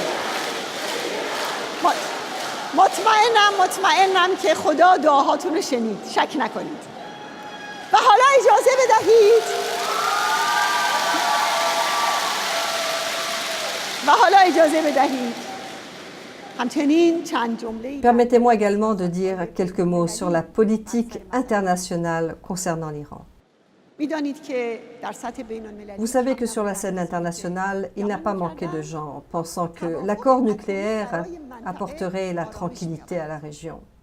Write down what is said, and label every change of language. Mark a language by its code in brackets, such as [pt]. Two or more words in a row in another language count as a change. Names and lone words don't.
[fa] مطمئنم که خدا دعاهاتون رو شنید. شک نکنید. و حالا اجازه بدهید همچنین چند جمله. [fr] Permettez-moi également de dire quelques mots sur la politique internationale concernant l'Iran. Vous savez que sur la scène internationale, il n'a pas manqué de gens pensant que l'accord nucléaire apporterait la tranquillité à la région.